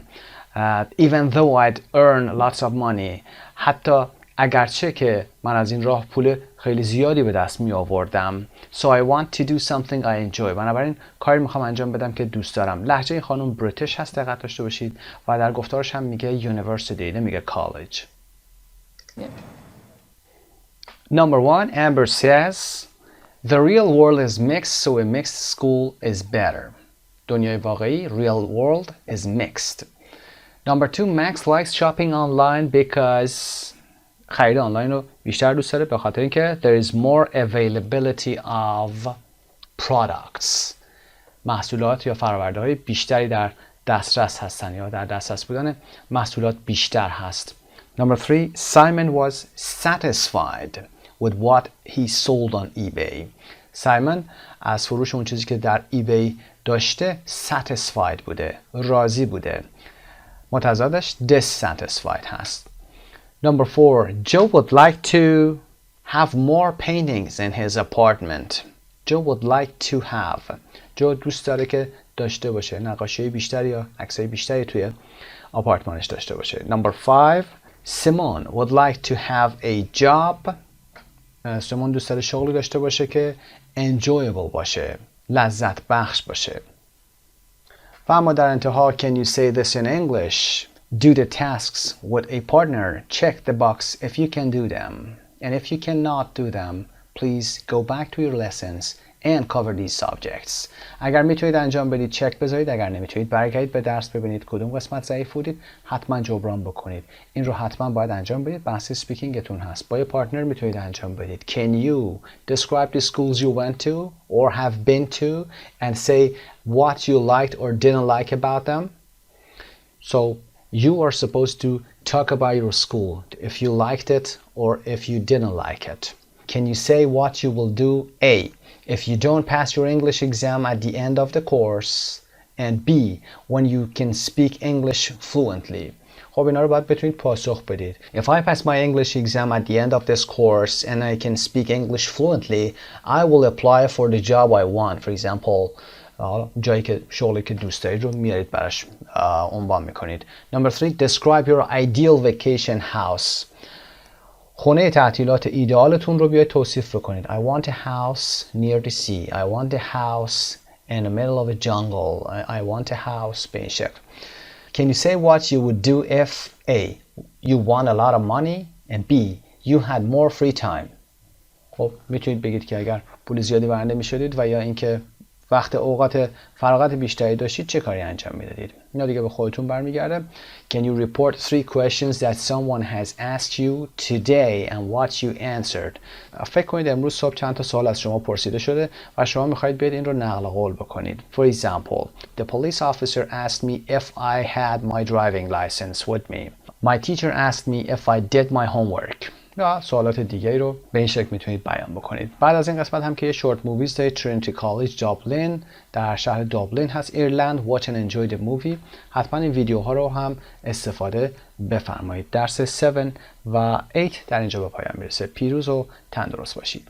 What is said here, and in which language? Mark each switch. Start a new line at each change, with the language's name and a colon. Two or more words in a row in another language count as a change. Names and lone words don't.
English: Even though I'd earn lots of money.
Persian: حتی اگرچه که من از این راه پول خیلی زیادی به دست می آوردم.
English: So I want to do something I enjoy.
Persian: بنابراین کاری میخوام انجام بدم که دوست دارم. لهجه این خانم بریتیش هست، دقت داشته باشید و در گفتارش هم میگه university نمیگه college.
English: Yeah. Number 1, Amber says the real world is mixed, so a mixed school is better.
Persian: دنیای واقعی
English: real world is mixed. Number 2, Max likes shopping online because
Persian: خرید آنلاین رو بیشتر دوست داره به خاطر اینکه
English: there is more availability of products.
Persian: محصولات یا فرآورده‌های بیشتری در دسترس هستن یا در دسترس بودن محصولات بیشتر هست.
English: Number 3, Simon was satisfied with what he sold on eBay.
Persian: سایمون از فروش اون چیزی که در eBay داشته satisfied بوده، راضی بوده. متضادش dissatisfied هست.
English: Number 4, Joe would like to have more paintings in his apartment. Joe would like to have.
Persian: جو دوست داره که داشته باشه نقاشی بیشتری یا عکسای بیشتری توی آپارتمانش داشته باشه.
English: Number 5, Simone would like to have a job.
Persian: سیمون دوست داره شغلی داشته باشه که enjoyable باشه، لذت بخش باشه. و اما در انتها
English: can you say this in English? Do the tasks with a partner. Check the box if you can do them. And if you cannot do them, please go back to your lessons and cover these subjects.
Persian: اگر میتونید انجام بدید چک بذارید، اگر نمیتونید برگردید به درس ببینید کدوم قسمت ضعیف بودید، حتما جبران بکنید. این رو حتما باید انجام بدید. بحث سپیکینگتون هست. با یه پارتنر میتونید انجام بدید.
English: Can you describe the schools you went to or have been to and say what you liked or didn't like about them? So you are supposed to talk about your school, if you liked it or if you didn't like it. Can you say what you will do? A. If you don't pass your English exam at the end of the course. And B. When you can speak English fluently.
Persian: خب اینا رو باید بتونید پاسخ بدید.
English: If I pass my English exam at the end of this course and I can speak English fluently, I will apply for the job I want. For example,
Persian: جایی که شغلی که دوست دارید رو میارید براش عنوان میکنید.
English: Number 3. Describe your ideal vacation house.
Persian: خونه تعطیلات ایدئالتون رو بیاید توصیف بکنید.
English: I want a house near the sea. I want a house in the middle of a jungle. I want a house
Persian: به این شکل.
English: Can you say what you would do if A. You won a lot of money and B. You had more free time.
Persian: خب میتونید بگید که اگر پول زیادی برنده میشدید و یا اینکه وقت اوقات فراغت بیشتری داشتید چه کاری انجام میدادید. اینا دیگه به خودتون برمیگرده.
English: Can you report 3 questions that someone has asked you today and what you answered.
Persian: فکر کنید امروز صبح چند تا سوال از شما پرسیده شده و شما میخواید بیاید این رو نقل قول بکنید.
English: For example, the police officer asked me if I had my driving license with me. My teacher asked me if I did my homework.
Persian: یا سوالات دیگری رو به این شکل میتونید بیان بکنید. بعد از این قسمت هم که یه شورت موویز دارید. ترینیتی کالج دابلین در شهر دابلین هست ایرلند.
English: watch and enjoy the movie.
Persian: حتما این ویدیوها رو هم استفاده بفرمایید. درس 7 و 8 در اینجا به پایان میرسه. پیروز و تندرست باشید.